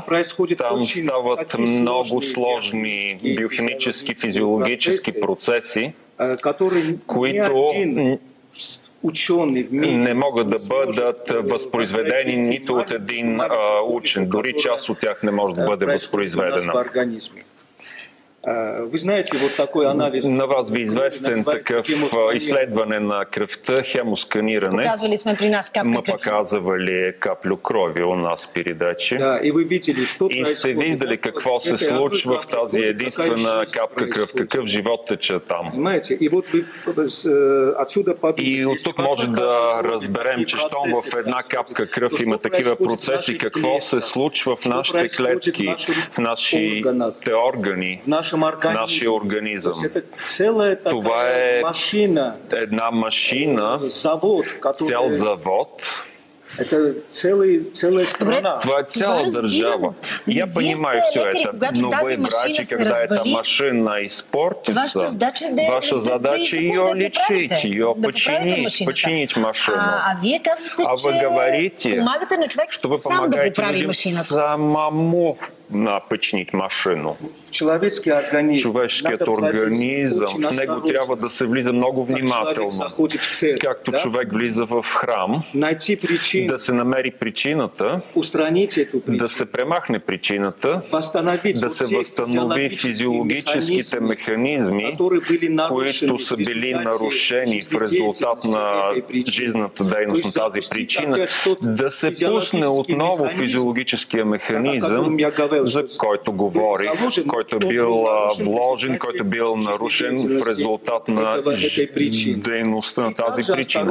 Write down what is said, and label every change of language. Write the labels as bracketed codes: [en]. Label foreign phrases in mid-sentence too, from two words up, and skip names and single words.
[bg] Там стават много сложни биохимически, физиологически процеси, които не могат да бъдат възпроизведени нито от един учен. Дори част от тях не може да бъде възпроизведена. На вас ви известен такъв изследване на кръвта, хемосканиране. Показвали сме при нас капка кръв. [ru] Показвали каплю крови у нас передачи. [bg] И сте виждали какво се случва в тази единствена капка кръв, какъв живот тече там. И от тук може да разберем, че щом в една капка кръв има такива процеси, какво се случва в нашите клетки, в нашите органи, в нашия организъм. Това е една машина, цял завод. Това е цяла държава. [ru] Я понимаю все это, но вы врачи, когда это машина испортится, ваша задача ее лечить, ее починить машину. А вы говорите, что вы помогаете людям самому починить машину. [bg] Човешкият организъм, в него трябва да се влиза много внимателно. Както човек влиза в храм, да се намери причината, да се премахне причината, да се възстанови физиологическите механизми, които са били нарушени в резултат на жизнената дейност на тази причина, да се пусне отново физиологическия механизъм, за който говорих, който е бил вложен, който е бил нарушен в резултат на дейността на тази причина.